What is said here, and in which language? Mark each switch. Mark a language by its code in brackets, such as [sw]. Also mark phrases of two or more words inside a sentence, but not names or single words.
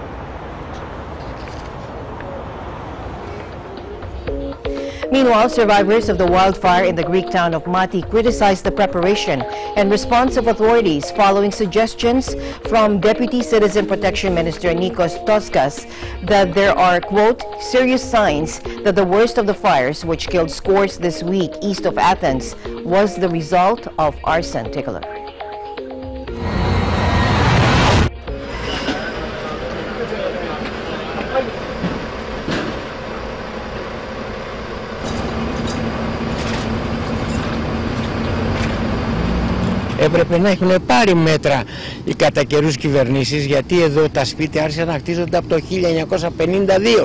[en] Meanwhile, survivors of the wildfire in the Greek town of Mati criticized the preparation and response of authorities following suggestions from Deputy Citizen Protection Minister Nikos Toskas that there are, quote, serious signs that the worst of the fires, which killed scores this week east of Athens, was the result of arson. Take a look. [el] Έπρεπε να έχουν πάρει μέτρα οι κατά καιρούς κυβερνήσεις, γιατί εδώ τα σπίτια άρχισαν να χτίζονται από το 1952.